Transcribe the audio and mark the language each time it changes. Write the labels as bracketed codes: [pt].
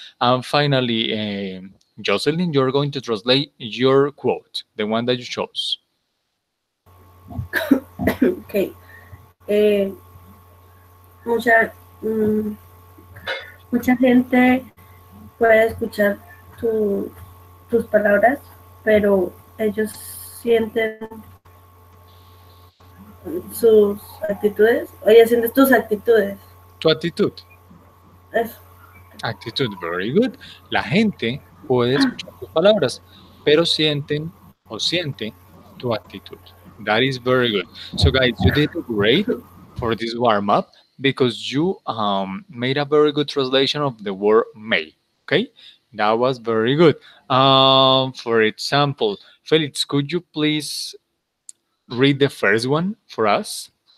[en] And finally, Jocelyn, you're going to translate your quote, the one that you chose. Ok. [es] Eh, mucha, mm, mucha gente puede escuchar tu- tus palabras, pero ellos sienten sus actitudes, o ellos sienten tus actitudes. Tu actitud. Eso. [en] Actitud, very good. [es] La gente puede escuchar tus palabras, pero sienten o siente tu actitud. [en] That is very good. So, guys, you did great for this warm up because you made a very good translation of the word may. Okay, that was very good. For example, Felix, could you please read the first one for us?